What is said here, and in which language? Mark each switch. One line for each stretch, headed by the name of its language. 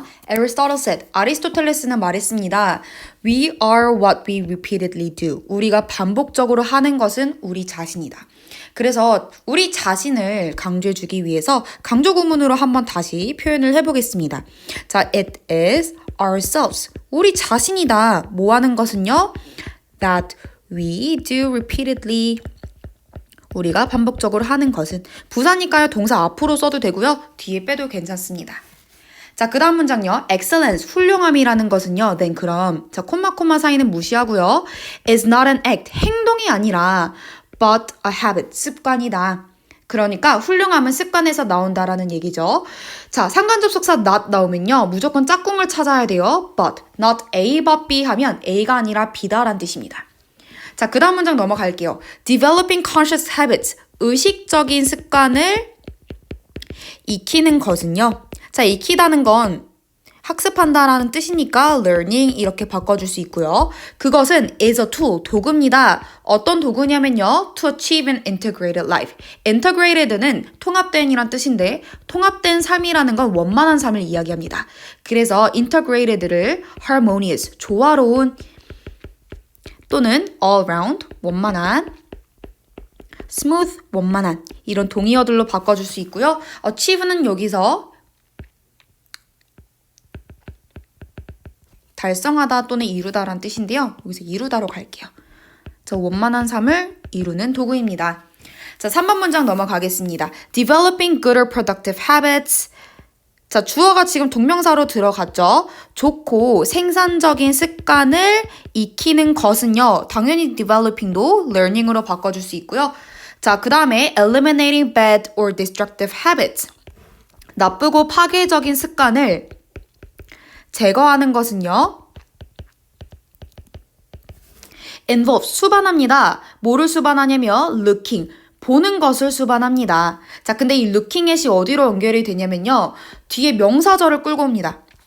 English: Aristotle said,
Korean: 아리스토텔레스는 말했습니다.
English: We are what we repeatedly do.
Korean: 우리가 반복적으로 하는 것은 우리 자신이다. 그래서 우리 자신을 강조해주기 위해서 강조 구문으로 한번 다시 표현을 해보겠습니다. 자,
English: it is ourselves.
Korean: 우리 자신이다. 뭐 하는 것은요?
English: That we do repeatedly.
Korean: 우리가 반복적으로 하는 것은 부사니까요. 동사 앞으로 써도 되고요. 뒤에 빼도 괜찮습니다. 자, 그 다음 문장요. excellence, 훌륭함이라는 것은요. then 그럼 자, 콤마 사이는 무시하고요.
English: is not an act,
Korean: 행동이 아니라
English: but a habit,
Korean: 습관이다. 그러니까 훌륭함은 습관에서 나온다라는 얘기죠. 자, 상관접속사 not 나오면요. 무조건 짝꿍을 찾아야 돼요. but,
English: not A but B
Korean: 하면 A가 아니라 B다라는 뜻입니다. 자, 그 다음 문장 넘어갈게요.
English: developing conscious habits,
Korean: 의식적인 습관을 익히는 것은요. 자, 익히다는 건 학습한다라는 뜻이니까 learning 이렇게 바꿔줄 수 있고요. 그것은
English: is a tool,
Korean: 도구입니다. 어떤 도구냐면요.
English: to achieve an integrated life.
Korean: integrated는 통합된이란 뜻인데 통합된 삶이라는 건 원만한 삶을 이야기합니다. 그래서 integrated를 harmonious, 조화로운 또는 all round, 원만한 smooth, 원만한 이런 동의어들로 바꿔줄 수 있고요. achieve는 여기서 달성하다 또는 이루다라는 뜻인데요. 여기서 이루다로 갈게요. 자, 원만한 삶을 이루는 도구입니다. 자, 3번 문장 넘어가겠습니다.
English: Developing good or productive habits.
Korean: 자, 주어가 지금 동명사로 들어갔죠. 좋고 생산적인 습관을 익히는 것은요. 당연히 developing도 learning으로 바꿔줄 수 있고요.
English: 자, 그 다음에 eliminating bad or destructive habits.
Korean: 나쁘고 파괴적인 습관을 제거하는 것은요. involves, 수반합니다. 뭐를 수반하냐면 looking, 보는 것을 수반합니다. 자, 근데 이 looking at이 어디로 연결이 되냐면요. 뒤에 명사절을 끌고 옵니다.